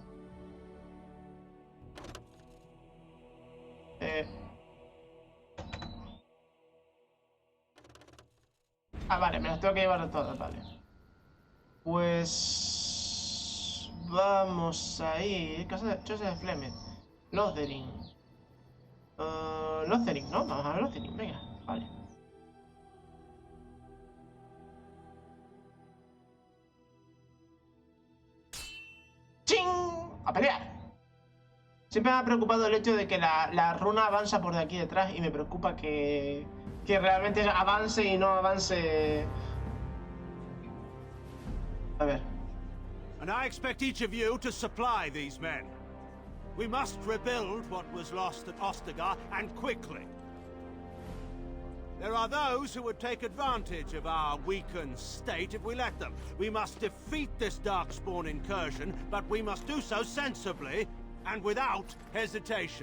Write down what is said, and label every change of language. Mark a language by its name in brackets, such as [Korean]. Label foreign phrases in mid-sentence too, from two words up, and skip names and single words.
[Spanish] Vale, me las tengo que llevar todas, vale. Pues... vamos a ir... Casa de Flemeth. Lothering. Lothering, ¿no? Vamos a ver Lothering, venga, vale. ¡Ching! ¡A pelear! Siempre me ha preocupado el hecho de que la runa avanza por de aquí detrás y me preocupa que realmente avance y no avance... A ver. [English] And I expect each of you to supply these men. We must rebuild what was lost at Ostagar, and quickly. There are those who would take advantage of our weakened state if we let them. We must defeat this Darkspawn incursion, but we must do so sensibly and without hesitation.